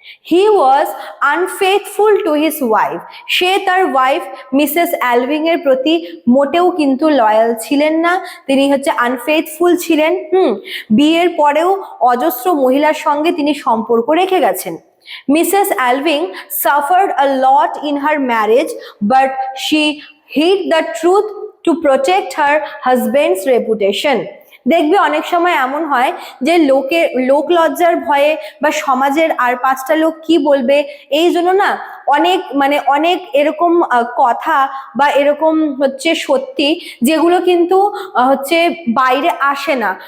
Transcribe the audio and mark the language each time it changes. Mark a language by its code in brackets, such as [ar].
[en] He was unfaithful to his wife. [bn] সে তার wife Mrs অ্যালভিং এর প্রতি মোটেও কিন্তু লয়াল ছিলেন না। তিনি হচ্ছে আনফেথফুল ছিলেন। বিয়ের পরেও অজস্র মহিলার সঙ্গে তিনি সম্পর্ক রেখে গেছেন। [en] Mrs. Alving suffered a lot in her marriage, but she hid the truth to protect her husband's reputation. [bn] দেখবে অনেক সময় এমন হয় যে লোক লজ্জার ভয়ে বা সমাজের আর 5টা লোক কি বলবে এই জন্য না অনেক এরকম কথা বা এরকম হচ্ছে সত্যি যেগুলো কিন্তু হচ্ছে বাইরে আসে না।